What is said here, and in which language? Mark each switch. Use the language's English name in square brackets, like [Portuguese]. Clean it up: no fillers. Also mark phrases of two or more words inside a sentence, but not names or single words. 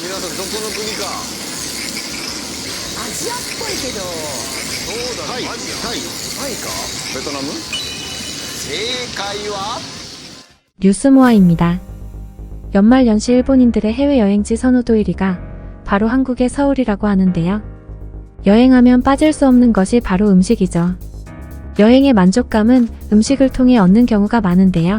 [Japanese] どこの国か。アジアっぽいけど。そうだね。タイか。ベトナム。正解は [Korean] 뉴스모아입니다. 연말연시 일본인들의 해외여행지 선호도 1위가 바로 한국의 서울이라고 하는데요. 여행하면 빠질 수 없는 것이 바로 음식이죠. 여행의 만족감은 음식을 통해 얻는 경우가 많은데요.